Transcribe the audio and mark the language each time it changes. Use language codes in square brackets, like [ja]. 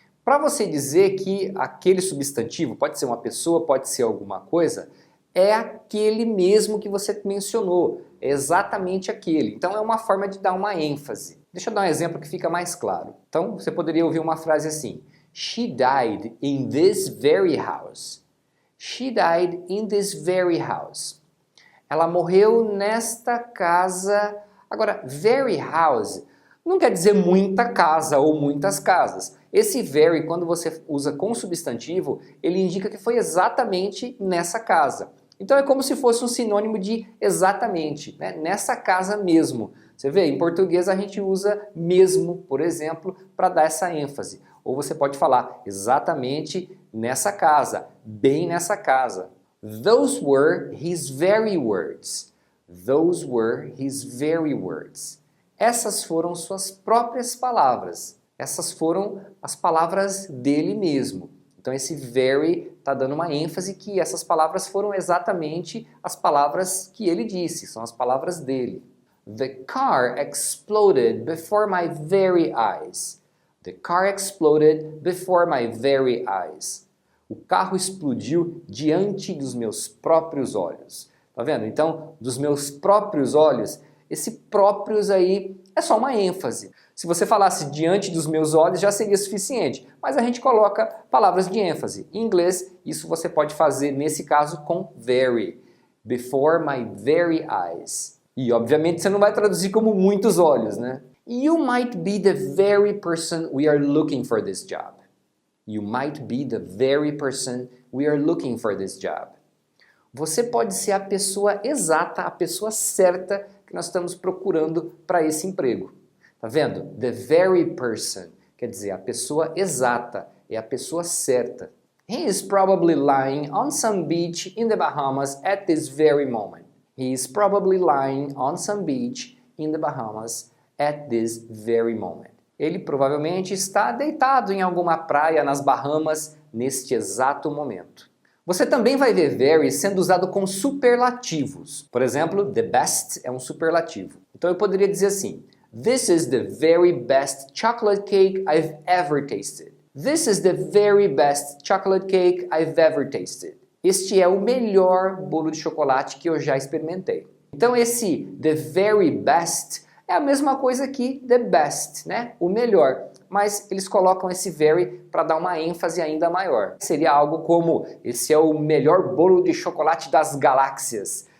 [pt] Para você dizer que aquele substantivo, pode ser uma pessoa, pode ser alguma coisa, é aquele mesmo que você mencionou, é exatamente aquele. Então é uma forma de dar uma ênfase. Deixa eu dar um exemplo que fica mais claro. Então você poderia ouvir uma frase assim: [en] She died in this very house. She died in this very house. [pt] Ela morreu nesta casa. Agora, very house não quer dizer muita casa ou muitas casas. Esse very, quando você usa com substantivo, ele indica que foi exatamente nessa casa. Então é como se fosse um sinônimo de exatamente, né? Nessa casa mesmo. Você vê, em português a gente usa mesmo, por exemplo, para dar essa ênfase. Ou você pode falar exatamente nessa casa, bem nessa casa. [en] Those were his very words. Those were his very words. [pt] Essas foram suas próprias palavras. Essas foram as palavras dele mesmo. Então esse very está dando uma ênfase que essas palavras foram exatamente as palavras que ele disse, são as palavras dele. [en] The car exploded before my very eyes. The car exploded before my very eyes. [pt] O carro explodiu diante dos meus próprios olhos. Tá vendo? Então, dos meus próprios olhos, esse próprios aí é só uma ênfase. Se você falasse diante dos meus olhos já seria suficiente, mas a gente coloca palavras de ênfase. Em inglês, isso você pode fazer nesse caso com very. [en] Before my very eyes. [pt] E obviamente você não vai traduzir como muitos olhos, né? [en] You might be the very person we are looking for this job. You might be the very person we are looking for this job. [pt] Você pode ser a pessoa exata, a pessoa certa que nós estamos procurando para esse emprego. Tá vendo? [en] The very person, [pt] quer dizer, a pessoa exata, é a pessoa certa. [en] He is probably lying on some beach in the Bahamas at this very moment. He is probably lying on some beach in the Bahamas at this very moment. [pt] Ele provavelmente está deitado em alguma praia nas Bahamas neste exato momento. Você também vai ver very sendo usado com superlativos. Por exemplo, the best é um superlativo. Então eu poderia dizer assim: [en] This is the very best chocolate cake I've ever tasted. This is the very best chocolate cake I've ever tasted. [pt] Este é o melhor bolo de chocolate que eu já experimentei. Então esse the very best é a mesma coisa que the best, né? O melhor. Mas eles colocam esse very para dar uma ênfase ainda maior. Seria algo como: esse é o melhor bolo de chocolate das galáxias.